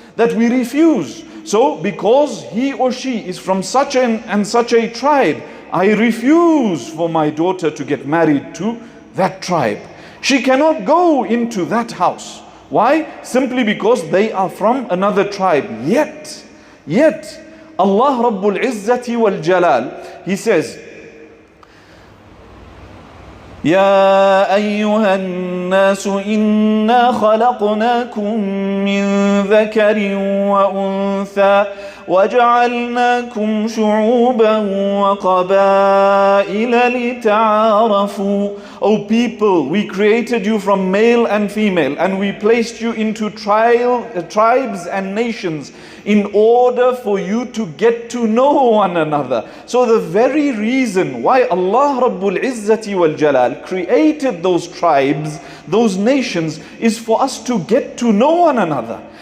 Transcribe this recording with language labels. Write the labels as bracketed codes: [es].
[en] that we refuse. So because he or she is from such and such a tribe, I refuse for my daughter to get married to that tribe. She cannot go into that house. Why? Simply because they are from another tribe. Yet Allah Rabbul Izzati wal Jalal, He says, [ar] يا أيها الناس إنا خلقناكم من ذكر وأنثى وجعلناكم شعوبا وقبائل لتعارفوا. [en] O people, we created you from male and female, and we placed you into tribes and nations in order for you to get to know one another. So the very reason why Allah Rabbul Izzati wal Jalal created those tribes, those nations, is for us to get to know one another.